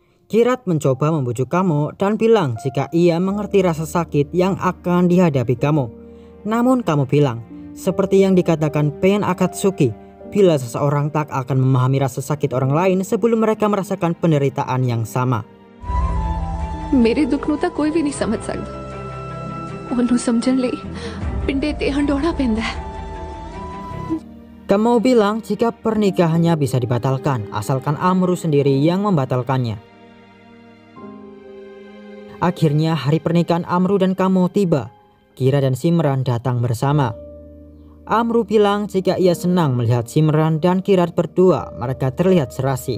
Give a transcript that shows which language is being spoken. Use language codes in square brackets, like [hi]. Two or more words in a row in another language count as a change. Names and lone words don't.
[id] Kirat mencoba membujuk Kamo dan bilang jika ia mengerti rasa sakit yang akan dihadapi Kamo. Namun Kamo bilang, seperti yang dikatakan Pain Akatsuki, bila seseorang tak akan memahami rasa sakit orang lain sebelum mereka merasakan penderitaan yang sama. [hi] मेरे दुख [pa] ਨੂੰ ਤਾਂ ਕੋਈ ਵੀ ਨਹੀਂ ਸਮਝ ਸਕਦਾ ਉਹਨੂੰ ਸਮਝਣ ਲਈ ਪਿੰਡੇ ਤੇ ਹੰਡੋਣਾ ਪੈਂਦਾ ਹੈ [id] Kamo bilang jika pernikahannya bisa dibatalkan asalkan Amru sendiri yang membatalkannya. Akhirnya hari pernikahan Amru dan Kamo tiba. Kira dan Simran datang bersama. Amru bilang jika ia senang melihat Simran dan Kirat berdua, mereka terlihat serasi.